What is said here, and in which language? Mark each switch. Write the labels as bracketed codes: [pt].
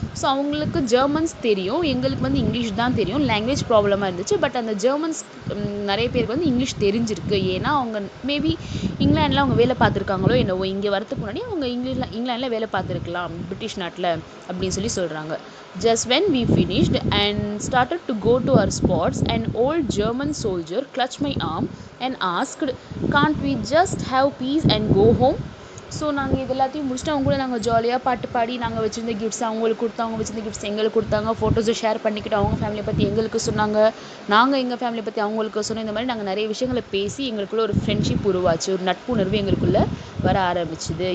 [ta] So அவங்களுக்கு Germans தெரியும், எங்களுக்கு வந்து இங்கிலீஷ் தான் தெரியும். லாங்குவேஜ் ப்ராப்ளமாக இருந்துச்சு. பட் அந்த ஜெர்மன்ஸ் நிறைய பேருக்கு வந்து இங்கிலீஷ் தெரிஞ்சிருக்கு, ஏன்னா அவங்க மேபி இங்கிலாண்டில் அவங்க வேலை பார்த்துருக்காங்களோ என்னவோ, இங்கே வரதுக்கு முன்னாடி அவங்க இங்கிலாண்டில் வேலை பார்த்துருக்கலாம் பிரிட்டிஷ் நாட்டில் அப்படின்னு சொல்கிறாங்க. [en] Just when we finished and started to go to our spots, an old German soldier clutched my arm and asked, "Can't we just have peace and go home?" [ta] So நாங்கள் இது எல்லாத்தையும் முடிச்சுட்டு அவங்க கூட நாங்கள் ஜாலியாக பாட்டு பாடி நாங்கள் வச்சுருந்த கிஃப்ட்ஸ் அவங்களுக்கு கொடுத்தோம், அவங்க வச்சுருந்த கிஃப்ட்ஸ் எங்களுக்கு கொடுத்தாங்க, ஃபோட்டோஸை ஷேர் பண்ணிக்கிட்டு அவங்க ஃபேமிலியை பற்றி எங்களுக்கு சொன்னாங்க, நாங்கள் எங்கள் ஃபேமிலியை பற்றி அவங்களுக்கு சொன்னோம். இந்த மாதிரி நாங்கள் நிறைய விஷயங்களை பேசி எங்களுக்குள்ள ஒரு ஃப்ரெண்ட்ஷிப் உருவாச்சு, ஒரு நட்புணர்வு எங்களுக்குள்ளே வர ஆரம்பிச்சுது.